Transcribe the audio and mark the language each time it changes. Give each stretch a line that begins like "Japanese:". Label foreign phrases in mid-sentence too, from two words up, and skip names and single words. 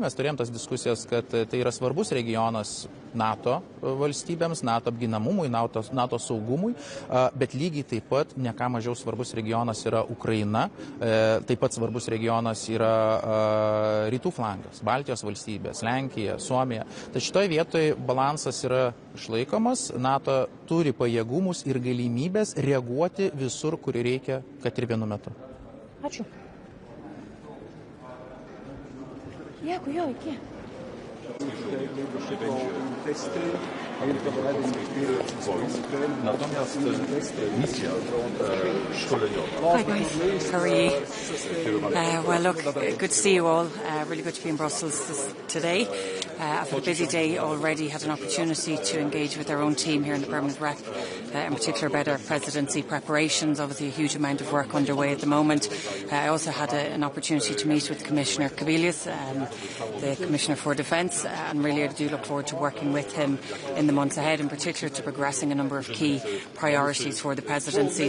Lithuanian: Mes turėjom tas diskusijas, kad tai yra svarbus regionas NATO valstybėms, NATO apginamumui, NATO saugumui, bet lygiai taip pat ne ką mažiau svarbus regionas yra Ukraina, taip pat svarbus regionas yra rytų flangas, Baltijos valstybės, Lenkija, Suomija. Tai šitoje vietoje balansas yra išlaikomas, NATO turi pajėgumus ir galimybės reaguoti visur, kur reikia, kad ir vienu metu. Ačiū. Dėkui, jo, iki.
Polish: Natomiast misja szkoleniowa.
English: Hi guys, how are you? Well, look, good to see you all. Really good to be in Brussels today. After a busy day already, had an opportunity to engage with our own team here in the Permanent Rep, in particular about our presidency preparations. Obviously a huge amount of work underway at the moment. I also had an opportunity to meet with Commissioner Kavillius, the Commissioner for Defence, and really I do look forward to working with him in the months ahead, in particular to progressing a number of key priorities for the presidency.